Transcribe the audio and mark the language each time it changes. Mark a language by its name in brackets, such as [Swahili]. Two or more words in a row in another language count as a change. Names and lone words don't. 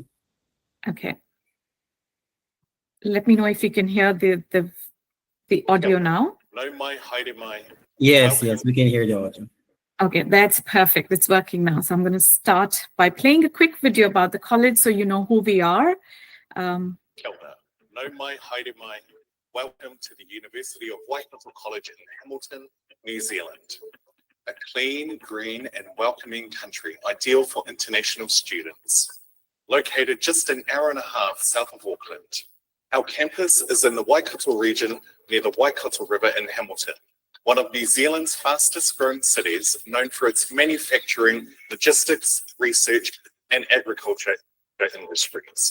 [English] Okay. Let me know if you can hear the audio now. Yes, we can hear the audio. Okay, that's perfect. It's working now. So I'm going to start by playing a quick video about the college so you know who we are. [Māori] Kia ora. Nau mai, haere mai. [English] Welcome to the University of Waikato College in Hamilton, New Zealand. A clean, green and welcoming country, ideal for international students. located just an hour and a half south of Auckland. Our campus is in the Waikato region near the Waikato River in Hamilton, one of New Zealand's fastest growing cities, known for its manufacturing, logistics, research, and agriculture industries.